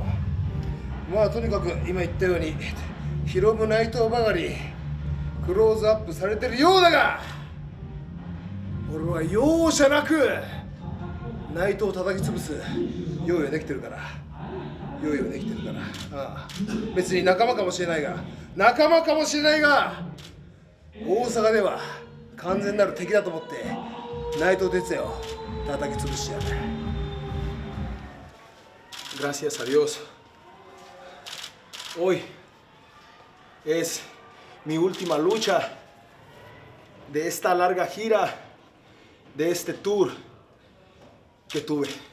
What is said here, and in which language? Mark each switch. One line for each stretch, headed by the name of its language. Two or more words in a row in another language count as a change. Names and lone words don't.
Japanese: まあとにかく今言ったようにヒロム内藤ばかりクローズアップされてるようだが、俺は容赦なく内藤を叩き潰す用意はできてるから。用意はできてるから。別に仲間かもしれないが大阪では完全なる敵だと思って内藤哲也を叩き潰してやる。
Spanish: Gracias a Dios. Hoy es mi última lucha de esta larga gira, de este tour que tuve.